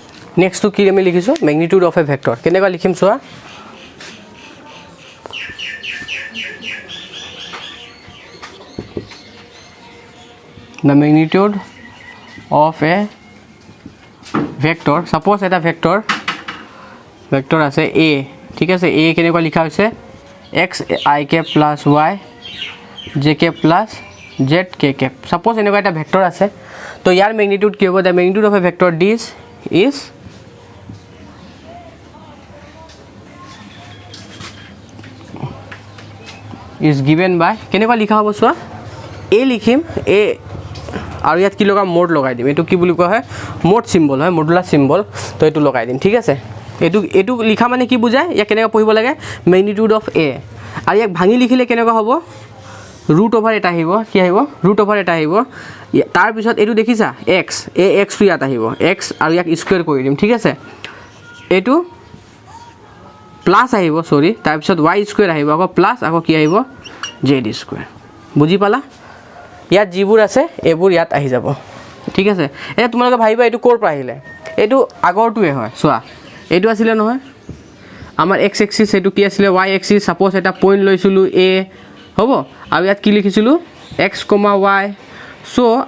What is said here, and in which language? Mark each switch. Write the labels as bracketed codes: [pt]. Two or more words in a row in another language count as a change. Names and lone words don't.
[as] নেক্সটটো কি আমি লিখিছোঁ [en] magnitude of a vector [as] কেনেকুৱা লিখিম চোৱা [en] the magnitude of a vector [as] suppose এটা vector আছে a ঠিক আছে a কেনেকুৱা লিখা হৈছে [en] x I k plus y j k plus z k k [as] suppose এনেকুৱা এটা vector আছে তো ইয়াৰ magnitude কি হ'ব [en] the magnitude of a vector this is given by [as] কেনেকুৱা লিখা হ'ব চোৱা a লিখিম a আৰু ইয়াত কি লগাম মোড লগাই দিম এটো কি বুলি কোৱা হয় [en] mod symbol [as] হয় [en] modulus symbol [as] তো এটো লগাই দিম ঠিক আছে এটো লিখা মানে কি বুজায় ইয়া কেনেকুৱা পঢ়িব লাগে [en] magnitude of a [as] আৰু ইয়াক ভাঙি লিখিলে কেনেকুৱা হ'ব [en] root over [as] এটা আহিব কি আহিব [en] root over [as] এটা আহিব তাৰ পিছত এটো দেখিছা x x টো ইয়াত আহিব x আৰু ইয়াক স্কয়াৰ কৰি দিম ঠিক আছে এটো প্লাস আহিব সৰি তাৰ পিছত y স্কয়াৰ আহিব আকৌ প্লাস আকৌ কি আহিব z স্কয়াৰ বুজি পালা ইয়াত জিবোৰ আছে এবোৰ ইয়াত আহি যাব ঠিক আছে এ তোমালোকে ভাইবা এটো কোৰ পৰা আহিলে এটো আগৰটোৱে হয় চোৱা এটো আছিল নহয় আমাৰ x এক্সিস এটো কি আছিল y এক্সিস সাপোজ এটা পইণ্ট লৈছিলো a হ'ব আৰু ইয়াত কি লিখিছিলো x, y সো